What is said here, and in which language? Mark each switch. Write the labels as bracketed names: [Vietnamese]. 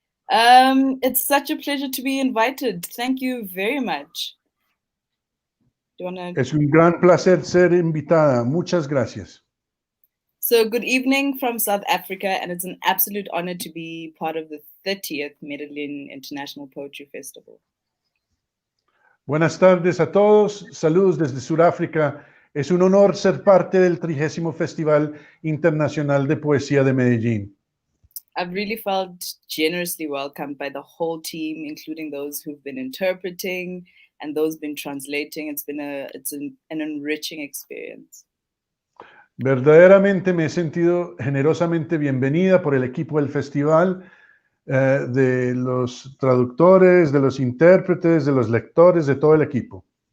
[English] It's such a pleasure to be invited. Thank you very much. Do you wanna... [Spanish] Es un gran placer ser invitada. Muchas gracias. [English] So good evening from South Africa, and it's an absolute honor to be part of the 30th Medellín International Poetry Festival. [Spanish] Buenas tardes a todos. Saludos desde Suráfrica. Es un honor ser parte del 30º Festival Internacional de Poesía de Medellín. [English] I've really felt generously welcomed by the whole team, including those who've been interpreting and those been translating. It's an enriching experience. [Spanish] Verdaderamente me he sentido generosamente bienvenida por el equipo del festival, de los traductores, de los intérpretes, de los lectores, de todo el equipo.